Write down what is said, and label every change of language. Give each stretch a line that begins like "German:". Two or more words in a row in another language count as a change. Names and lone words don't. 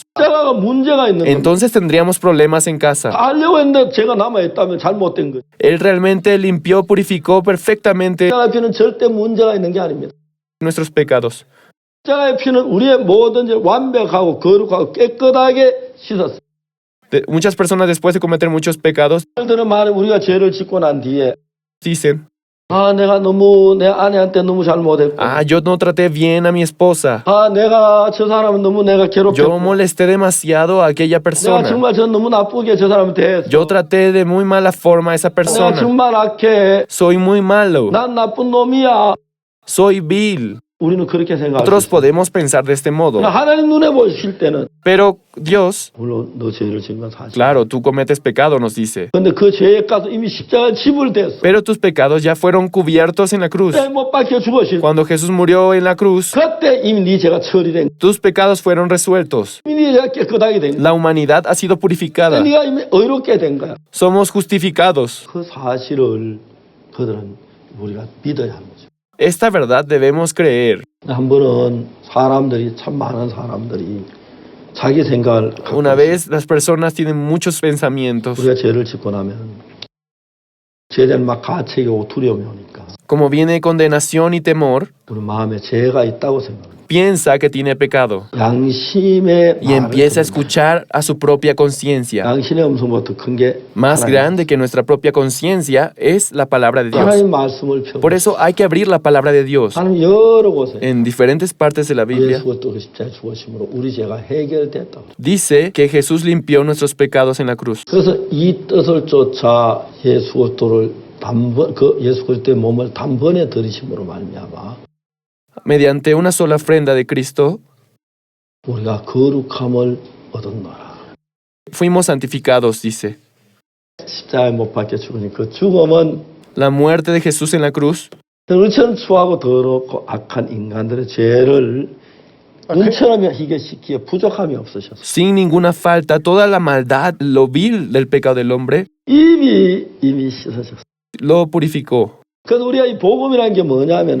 Korean: 십자가가 문제가 있는 겁니다.
Spanish: entonces tendríamos problemas en casa.
Korean: 다 하려고 했는데 죄가 남아있다면 잘못된 거죠.
Spanish: Él realmente limpió, purificó perfectamente
Korean: 십자가의 피는 절대 문제가 있는 게 아닙니다.
Spanish: nuestros pecados.
Korean: 십자가의 피는 우리의 모든 죄 완벽하고 거룩하고 깨끗하게 씻었습니다.
Spanish: Muchas personas después de cometer muchos pecados
Korean: 들은 말은 우리가 죄를 짓고 난 뒤에
Spanish: dicen,
Korean: 내가 너무 내 아내한테 너무 잘못했고
Spanish: yo no traté bien a mi esposa.
Korean: 내가 저 사람은 너무 내가
Spanish: Yo
Korean: 괴롭혔고
Spanish: molesté demasiado a aquella
Korean: 내가
Spanish: persona.
Korean: 정말 저 너무 나쁘게 저 사람을 대했어.
Spanish: Yo traté de muy mala forma a esa
Korean: 내가
Spanish: persona.
Korean: 정말 악해.
Spanish: Soy muy malo.
Korean: 난 나쁜 놈이야.
Spanish: Soy vil.
Korean: 우리는 그렇게 생각할 수
Spanish: Nosotros
Korean: 있어요.
Spanish: podemos pensar de este modo.
Korean: 하나님 눈에 보실 때는
Spanish: Pero Dios,
Korean: 물론 너 죄를 지은 건 사실.
Spanish: claro, tú cometes pecado, nos dice.
Korean: 근데 그 죄의 값은 이미 십자가에 지불됐어.
Spanish: Pero tus pecados ya fueron cubiertos en la cruz.
Korean: 못 박혀 죽으실.
Spanish: Cuando Jesús murió en la cruz,
Korean: 그때 이미 네 죄가 처리된.
Spanish: tus pecados fueron resueltos.
Korean: 이미 네 죄가 깨끗하게 된.
Spanish: La humanidad ha sido purificada.
Korean: 네가 이미 의롭게 된 거야.
Spanish: Somos justificados.
Korean: 그 사실을 그들은 우리가 믿어야 하는 거죠.
Spanish: Esta verdad debemos creer.
Korean: 한 번은 사람들이 참 많은 사람들이 자기 생각을 갖고
Spanish: Una
Korean: 있어요.
Spanish: vez las personas tienen muchos pensamientos.
Korean: 우리가 죄를 짓고 나면 죄에 대한 막 가책이 오고 두려움이 오니까
Spanish: Como viene condenación y temor,
Korean: 우리 마음에 죄가 있다고 생각합니다.
Spanish: piensa que tiene pecado
Korean: 양심의
Spanish: y empieza a escuchar a su propia conciencia.
Korean: 양심의 음성보다 큰 게
Spanish: Más grande que nuestra propia conciencia es la palabra de Dios.
Korean: 하나님 말씀을 펴고
Spanish: Por eso hay que abrir la palabra de Dios.
Korean: 하나님 여러 곳에
Spanish: En diferentes partes de la Biblia
Korean: 예수가 또 그 십자가에 죽으심으로 우리 죄가 해결됐다.
Spanish: dice que Jesús limpió nuestros pecados en la cruz.
Korean: 그래서 이 뜻을 쫓아 예수 그리스도를 예수 그리스도의 몸을 단번에 들이심으로 말미암아
Spanish: Mediante una sola ofrenda de Cristo,
Korean: 우리가 거룩함을 얻었노라.
Spanish: fuimos santificados, dice.
Korean: 십자가에 못 박혀 죽으니 그 죽음은
Spanish: La muerte de Jesús en la cruz
Korean: 우리처럼 추하고 더럽고 악한 인간들의 죄를 눈처럼 희게시키기에 부족함이 없으셨어요.
Spanish: sin ninguna falta, toda la maldad, lo vil del pecado del hombre,
Korean: 이미 씻으셨어요.
Spanish: lo purificó.
Korean: 그래서 우리가 이 복음이라는 게 뭐냐면은